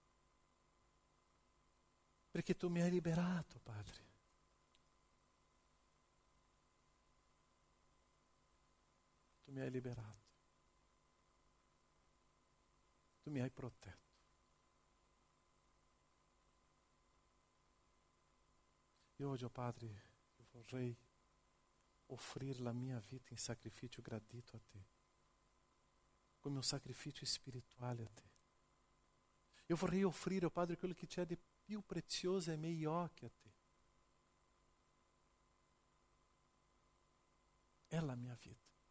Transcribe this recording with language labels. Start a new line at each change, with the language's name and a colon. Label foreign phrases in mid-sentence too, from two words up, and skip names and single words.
Italian: Perché tu mi hai liberato, Padre. Tu mi hai liberato. Tu mi hai protetto. E hoje, oh Padre, eu vorrei offrire la mia vita in sacrificio gradito a te, come un sacrificio spirituale a te. Eu vorrei offrire, oh Padre, quello che c'è di più prezioso ai miei occhi a te. È la mia vita.